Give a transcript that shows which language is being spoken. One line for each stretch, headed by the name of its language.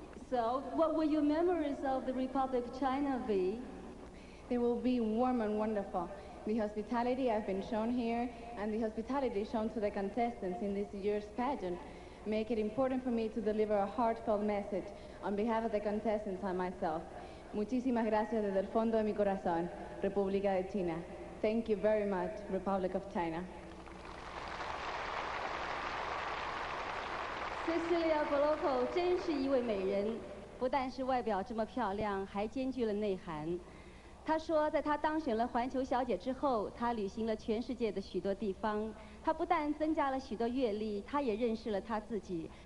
English: So, what were your memories of the Republic of China be? They will be warm and wonderful. The hospitality I've been shown here and the hospitality shown to the contestants in this year's pageant make it important for me to deliver a heartfelt message on behalf of the contestants and myself.
Spanish: Muchísimas gracias desde el fondo de mi corazón, República de China.
English: Thank you very much, Republic of China.
Chinese: Cecilia Boloco 真是一位美人，不但是外表这么漂亮，还兼具了内涵。她说，在她当选了环球小姐之后，她旅行了全世界的许多地方。她不但增加了许多阅历，她也认识了她自己。